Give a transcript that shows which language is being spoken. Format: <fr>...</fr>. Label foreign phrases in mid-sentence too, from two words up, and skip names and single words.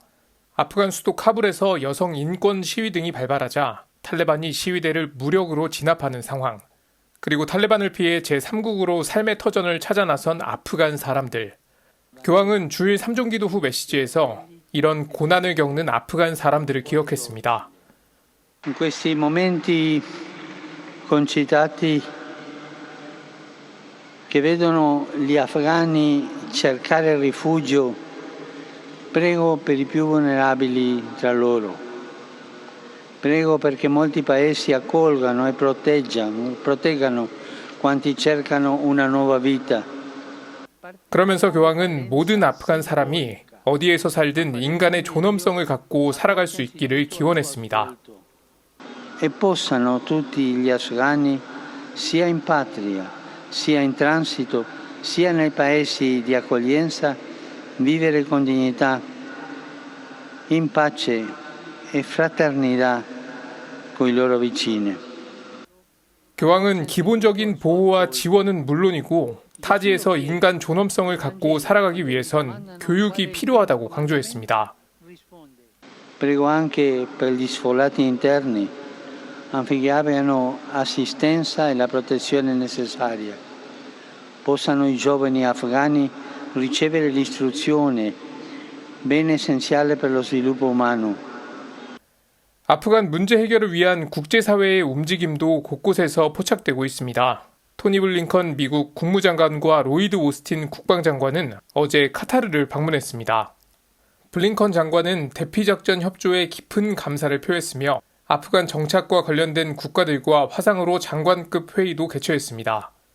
<ko>아프간 수도 카불에서 여성 인권 시위 등이 발발하자 탈레반이 시위대를 무력으로 진압하는 상황, 그리고 탈레반을 피해 제3국으로 삶의 터전을 찾아 나선 아프간 사람들. 교황은 주일 삼종기도 후 메시지에서 이런 고난을 겪는 아프간 사람들을 기억했습니다.</ko> <it>In questi momenti concitati che vedono gli afghani cercare rifugio, prego per i più vulnerabili tra loro. Prego perché molti paesi accolgano e proteggano quanti cercano una nuova vita.</it> <ko>그러면서 교황은 모든 아프간 사람이 어디에서 살든 인간의 존엄성을 갖고 살아갈 수 있기를 기원했습니다.</ko> <it>E possano tutti gli afghani, sia in patria, sia in transito, sia nei paesi di accoglienza, vivere con dignità, in pace e fraternità con i loro vicini.</it> <ko>교황은 기본적인 보호와 지원은 물론이고 타지에서 인간 존엄성을 갖고 살아가기 위해선 교육이 필요하다고 강조했습니다.</ko> <it>Prego anche per gli sfollati interni affinché abbiano assistenza e la protezione necessaria. Possano i giovani afghani ricevere l'istruzione, bene essenziale per lo sviluppo umano.</it> <ko>아프간 문제 해결을 위한 국제사회의 움직임도 곳곳에서 포착되고 있습니다. 토니 블링컨 미국 국무장관과 로이드 오스틴 국방장관은 어제 카타르를 방문했습니다. 블링컨 장관은 대피작전 협조에 깊은 감사를 표했으며 아프간 정착과 관련된 국가들과 화상으로 장관급 회의도 개최했습니다.</ko>